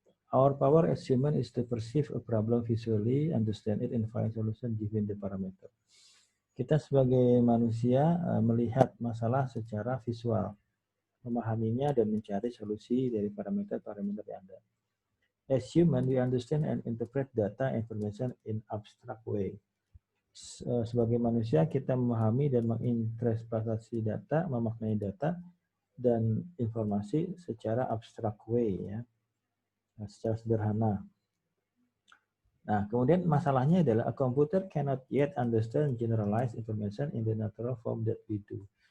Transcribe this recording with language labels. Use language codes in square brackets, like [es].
[en] Our power as human is to perceive a problem visually, understand it, and find solution given the parameter. [id] Kita sebagai manusia melihat masalah secara visual, memahaminya dan mencari solusi dari parameter-parameter yang ada. [en] As human, we understand and interpret data information in abstract way. [id] Sebagai manusia, kita memahami dan menginterpretasi data, memaknai data dan informasi secara [en] abstract way [id] ya, secara sederhana. Nah, kemudian masalahnya adalah [en] a computer cannot yet understand generalized information in the natural form that we do.